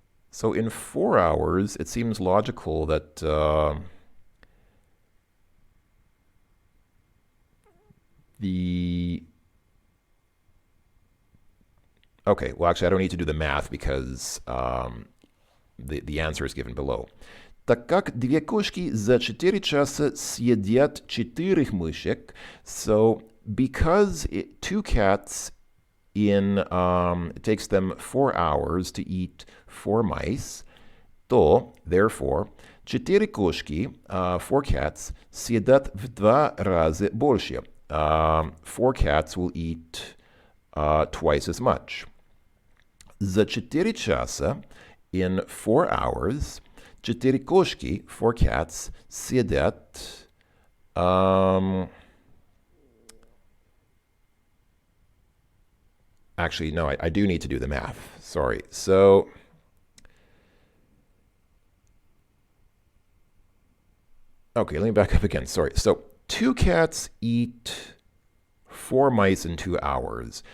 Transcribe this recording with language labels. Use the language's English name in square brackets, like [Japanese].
[English] So in 4 hours, it seems logical that okay, well, actually, I don't need to do the math because the answer is given below. [Russian] Так как 2 кошки за 4 часа съедят 4 мышек, [English] so because 2 cats it takes them 4 hours to eat 4 mice, [Russian] то, [English] therefore, [Russian] 4 кошки, [English] 4 cats, [Russian] съедят в 2 раза больше. [English] 4 cats will eat twice as much. [Russian] За 4 часа [English] in 4 hours. [Russian] 4 кошки, [English] 4 cats, [Russian] сидят. [English] Actually, no, I do need to do the math. Sorry. So, okay, let me back up again. Sorry. So, 2 cats eat 4 mice in 2 hours.